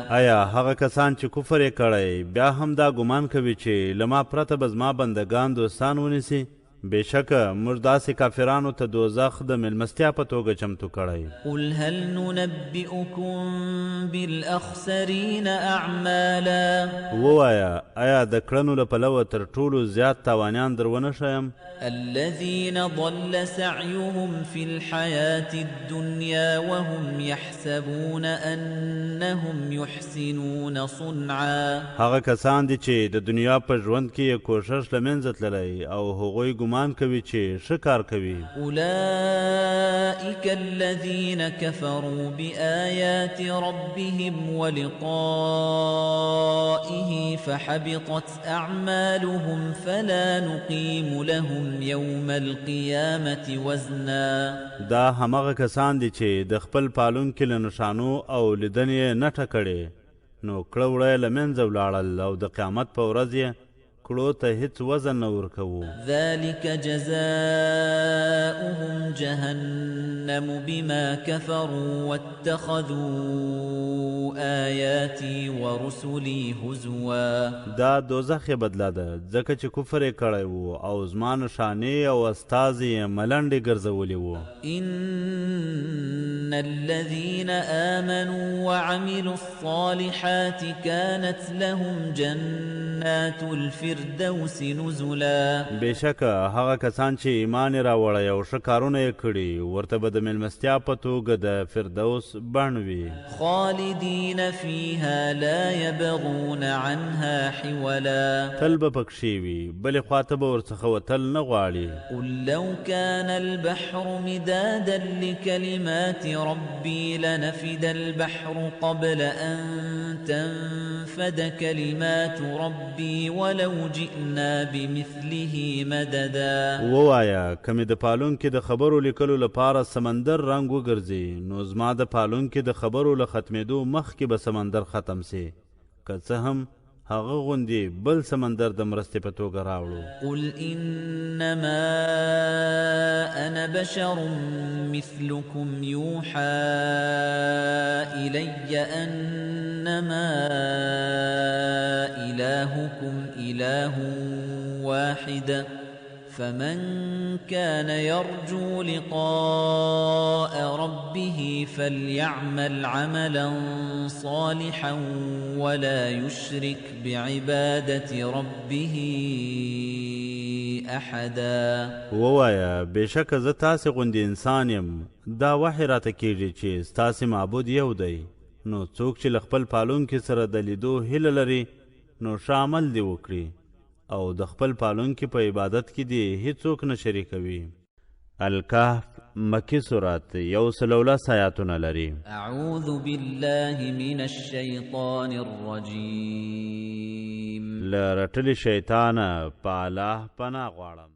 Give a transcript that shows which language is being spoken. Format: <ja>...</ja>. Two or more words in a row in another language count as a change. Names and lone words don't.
<ps>آیا هغه کسان چې کفر یې کړی بیا هم دا ګمان کوي چې له ما پرته به زما بندګان دوستان ونیسي؟ بېشکه موږ داسې کافرانو ته دوزخ د مېلمستیا په توګه چمتو کړی.</ps> <ar>قل هل ننبئكم بالأخسرين أعمالا.</ar> <ps>ووایه آیا د کړنو له پلوه تر ټولو زیات تاوانیان در ونه ښیم؟</ps> <ar>الذين ضل سعيهم في الحياة الدنيا وهم يحسبون أنهم يحسنون صنعا.</ar> <ps>هغه کسان دي چې د دنیا په ژوند کې یې کوښښ له منځه تللی او هغوی ګمان کوي چې ښه کار کوي.</ps> <ar>أولئك الذين كفروا بآيات ربهم ولقائه فحبطت أعمالهم فلا نقيم لهم يوم القيامة وزنا.</ar> <ps>دا همغه کسان دي چې د خپل پالونکي له نښانو او لیدنې یې نټه کړې، نو کړه وړه یې له منځه ولاړل او د قیامت په ورځ یې کړو ته هیڅ وزن نه ورکوو.</ps> <ar>ذلك جزاؤهم جهنم بما كفروا واتخذوا آياتي ورسلي هزوا.</ar> <ps>دا دوزخ یې بدله ده ځکه چې کفر یې کړی و او زما نښانې او استازي یې ملنډې ګرځولي وو.</ps> <ar>إن الذين آمنوا وعملوا الصالحات كانت لهم جنات الفردوس نزلا.</ar> <ps>بېشکه هغه کسان چې ایمان یې راوړی او ښه کارونه یې کړي ورته به د مېلمستیا په توګه د فردوس بڼ وي.</ps> <ar>خالدين فيها لا يبغون عنها حولا.</ar> <ps>تل به پکښې وي بلې خواته به ورڅخه وتل نه غواړي.</ps> <ar>قل لو كان البحر مدادا لكلمات ربي لنفد البحر قبل أن تنفد كلمات ربي ولو جئنا بمثله مددا.</ar> <ps>ووایه که مې د پالونکي د خبرو لیکلو لپاره سمندر رنګ وګرځي نو زما د پالونکي د خبرو له ختمېدو مخکې به سمندر ختم سي، که څه هم هغه غوندې بل سمندر د مرستې په توګه راوړو.</ps> <ar>قل انما انا بشر مثلكم يوحى الي انما الهكم اله واحد فمن كان يرجو لقاء ربه فليعمل عملا صالحا ولا يشرك بعبادة ربه احدا.</ar> <ps>ووایه بېشکه زه تاسې غوندې انسان یم، دا وحی راته کېږي چې ستاسې معبود یو دی، نو څوک چې له خپل پالونکي سره د لیدو هیله لري نو ښه عمل دې وکړي او د خپل پالونکي په عبادت کې دې هیڅوک نه شریکوي. الکهف مکی سورت 110 آیاتونه لري.</ps> <ar>اعوذ بالله من الشیطان الرجیم.</ar> <ps>له رټلي شیطانه په الله پناه غواړم.</ps>